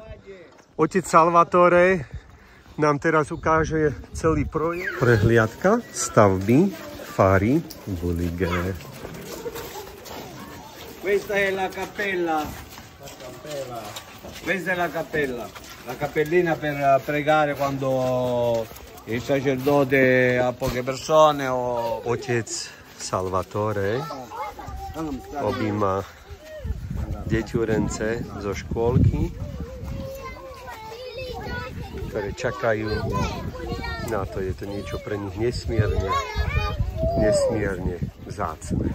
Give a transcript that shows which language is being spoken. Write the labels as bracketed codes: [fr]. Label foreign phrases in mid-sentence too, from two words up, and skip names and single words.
[sk] Otec Salvatore nám teraz ukáže celý projekt. Prehliadka stavby fary Bulige. [it] Questa è la cappella. Questa è la cappella. La cappellina per pregare quando il sacerdote ha poche persone o... [sk] Otec Salvatore objíma deťurence zo škôlky, ktoré čakajú na to. Je to niečo pre nich nesmierne vzácne.